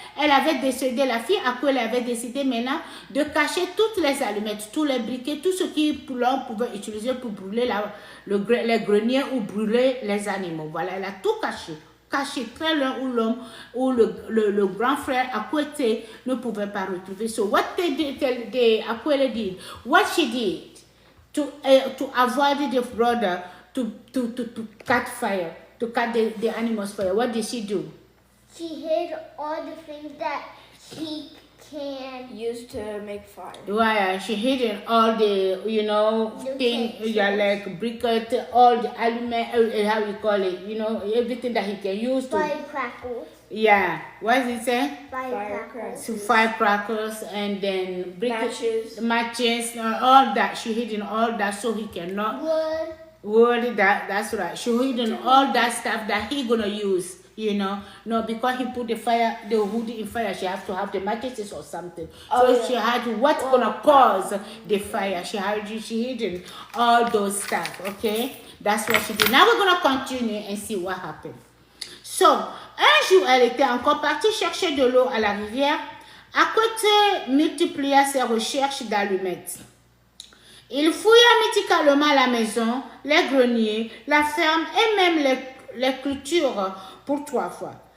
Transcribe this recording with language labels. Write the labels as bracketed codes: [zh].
[fr] Elle avait décidé, la fille à quoi elle avait décidé maintenant de cacher toutes les allumettes, tous les briquets, tout ce l'on pouvait utiliser pour brûler les greniers ou brûler les animaux. Voilà, elle a tout caché. Caché très loin où l'homme ou le grand frère à côté ne pouvait pas retrouver. [en] So what they did, Aquila did, what she did to avoid the brother to cut fire, to cut the animals fire. What did she do? She hid all the things that she can Used to make fire. Why she hidden all the thing, like briquette, all the element, how you call it, everything that he can use to. firecrackers. Yeah, what does it say? Firecrackers. So firecrackers and then matches, all that. She hidden all that so he cannot. Wood. That's right. She hidden all that stuff that he gonna use. No, because he put the wood in fire, she has to have the matches or something. She had what's gonna cause the fire. She hidden all those stuff. Okay, that's what she did. Now we're gonna continue and see what happened. [fr] So, un jour, elle était encore partie chercher de l'eau à la rivière. À côté, multiplia ses recherches d'allumettes. Il fouilla méticuleusement la maison, les greniers, la ferme et même les cultures pour 3 fois.